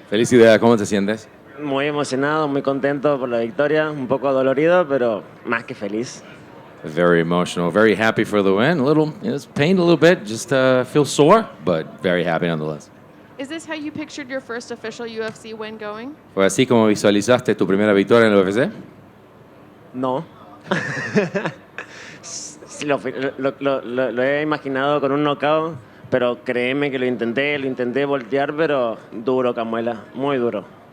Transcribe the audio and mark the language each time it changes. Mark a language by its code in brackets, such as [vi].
[es] Felicidades, ¿cómo te sientes? Muy emocionado, muy contento por la victoria, un poco dolorido, pero más que feliz. [en] Very emotional, very happy for the win. A little, it's pained a little bit, just feel sore, but very happy nonetheless. Is this how you pictured your first official UFC win going? [es] ¿Fue así como visualizaste tu primera victoria en el UFC? No. Sí, lo he imaginado con un knockout, pero créeme que lo intenté voltear, pero duro, Kamuela, muy duro.